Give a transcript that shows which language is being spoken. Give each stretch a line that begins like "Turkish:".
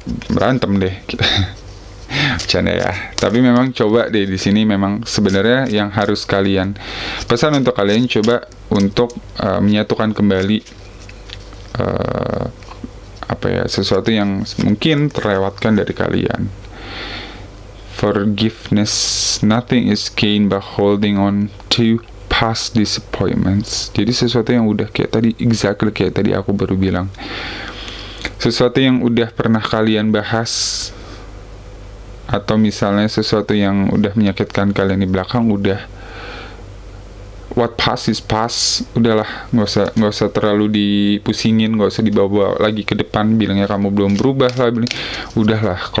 Indonesian: berantem deh kita. Bercanda ya. Tapi memang coba deh, di sini memang sebenarnya yang harus kalian pesan untuk kalian, coba untuk menyatukan kembali sesuatu yang mungkin terlewatkan dari kalian.
English: Forgiveness, nothing is gained by holding on to past disappointments.
Indonesian: Jadi sesuatu yang udah kayak tadi, exactly kayak tadi aku baru bilang, sesuatu yang udah pernah kalian bahas, atau misalnya sesuatu yang udah menyakitkan kalian di belakang, udah,
English: what past is past,
Indonesian: udahlah, nggak usah terlalu dipusingin, nggak usah dibawa lagi ke depan, bilangnya kamu belum berubah lah, udahlah.